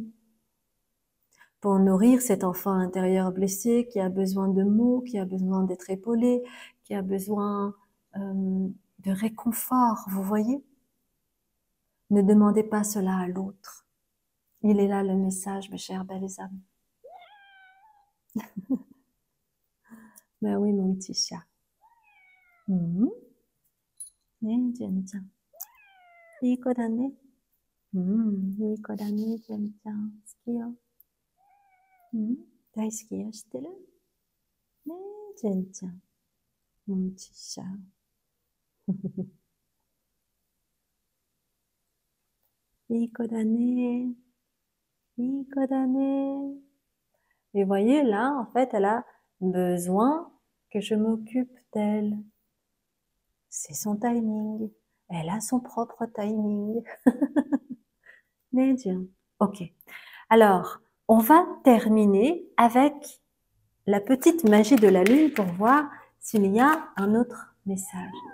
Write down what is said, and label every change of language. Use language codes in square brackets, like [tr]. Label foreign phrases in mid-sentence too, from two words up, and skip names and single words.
[fr] Pour nourrir cet enfant intérieur blessé qui a besoin de mots, qui a besoin d'être épaulé, qui a besoin de réconfort, vous voyez? Ne demandez pas cela à l'autre. Il est là le message, mes chers belles âmes. Ben oui, mon petit chat. [ja] Ne, Jen-chan. いい子だね。いい子だね、ジェンちゃん。好きよ。大好きよ、知ってる？ねえ、ジェンちゃん。 [fr] mon petit chat. [ja] いい子だね。いい子だね。 [fr] Et voyez, là, en fait, elle a besoin que je m'occupe d'elle. C'est son timing. Elle a son propre timing. Ok. Alors, on va terminer avec la petite magie de la lune pour voir s'il y a un autre message.